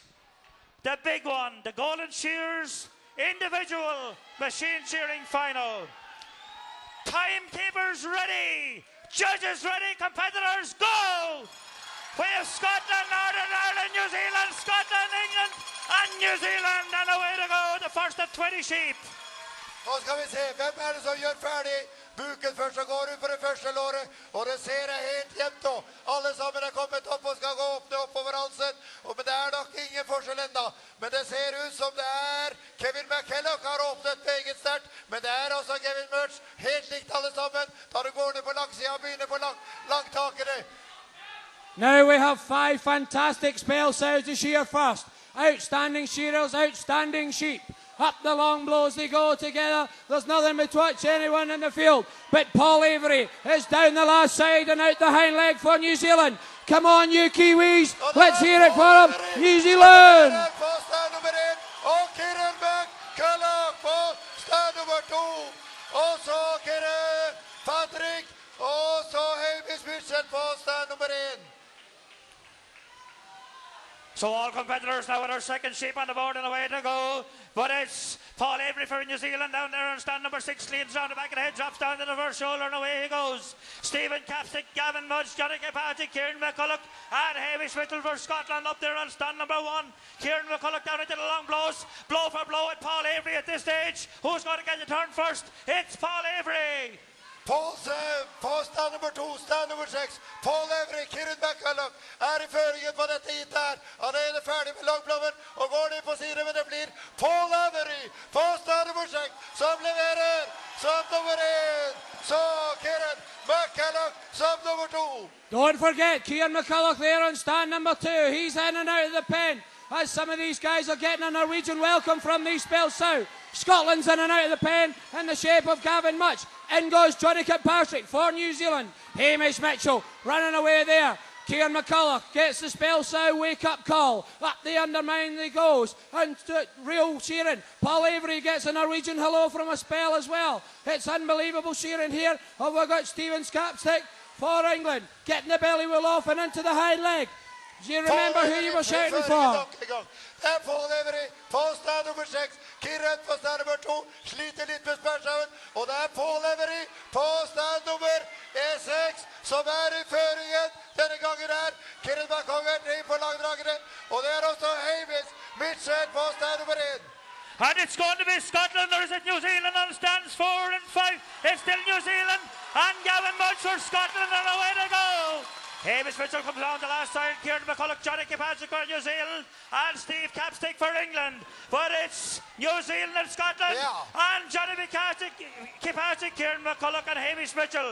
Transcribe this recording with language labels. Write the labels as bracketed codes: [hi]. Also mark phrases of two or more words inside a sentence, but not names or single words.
[en] The big one, the Golden Shears individual machine shearing final. Timekeepers ready, judges ready, competitors go! We have Scotland, Northern Ireland, New Zealand, Scotland, England, and New Zealand, and away to go, the first of 20 sheep. [no] Nå skal vi se, hvem det som gjør ferdig buken først, så går ut på det første låret, og det ser helt jevnt nå. Alle sammen kommet opp og skal gå åpne oppover halsen, men det nok ingen forskjell enda. Men det ser ut som det Kevin McKellock har åpnet meget sterkt, men det også Kevin Murch, helt likt alle sammen. Da du går ned på langsida og begynner på langtakene. [en] Now we have 5 fantastic spell sows to shear first. Outstanding shearers, outstanding sheep. Up the long blows they go together. There's nothing to touch anyone in the field. But Paul Avery is down the last side and out the hind leg for New Zealand. Come on, you Kiwis. Let's hear it for them. New Zealand. [no] Og Kieran McKellock på stand nummer 2. Og så Kieran Patrick. Og så Hamish Mitchell på stand nummer 1. [en] So all competitors now with our second sheep on the board and away to go. But it's Paul Avery for New Zealand down there on stand number 6, leads round the back of the head, drops down to the first shoulder, and away he goes. Stephen Capstick, Gavin Mudge, Johnny Patrick, Kieran McCulloch, and Hamish Mitchell for Scotland up there on stand number 1. Kieran McCulloch down into the long blows, blow for blow at Paul Avery at this stage. Who's going to get the turn first? It's Paul Avery. [no] På stand nummer 2, stand nummer 6, Paul Avery, Kieran McCulloch I føringen på dette hit her. Han ferdig med langplommen og går ned på siden, men det blir Paul Avery på stand nummer 6 som leverer som nummer 1. Så Kieran McCulloch som nummer 2. [en] Don't forget Kieran McCulloch there on stand number 2. He's in and out of the pen. as some of these guys are getting a Norwegian welcome from these spells south. Scotland's in and out of the pen in the shape of Gavin Much. In goes Johnny Kirkpatrick for New Zealand. Hamish Mitchell running away there. Kieran McCulloch gets the spell south wake-up call. Up the undermine he goes. And real shearing. Paul Avery gets a Norwegian hello from a spell as well. It's unbelievable shearing here. Oh, we've got Stephen's capstick for England. Getting the belly wheel off and into the high leg. Do you remember who you were shouting for? [no] Paul Avery på stand nummer 6, Kieran på stand nummer 2, sliter litt med spørsmålen, og det Paul Avery på stand nummer 6, som I føringen denne gangen her. Kieran McCulloch på langdragene, og det også Hamish Mitchell på stand nummer 1. [en] And it's going to be Scotland, or is it New Zealand on stands 4 and 5? It's still New Zealand, and Gavin Much for Scotland, and away to go. Hamish Mitchell comes down the last side. Kieran McCulloch, Johnny Kirkpatrick for New Zealand, and Steve Capstick for England. But it's New Zealand and Scotland, and Johnny Kirkpatrick, Kieran McCulloch, and Hamish Mitchell.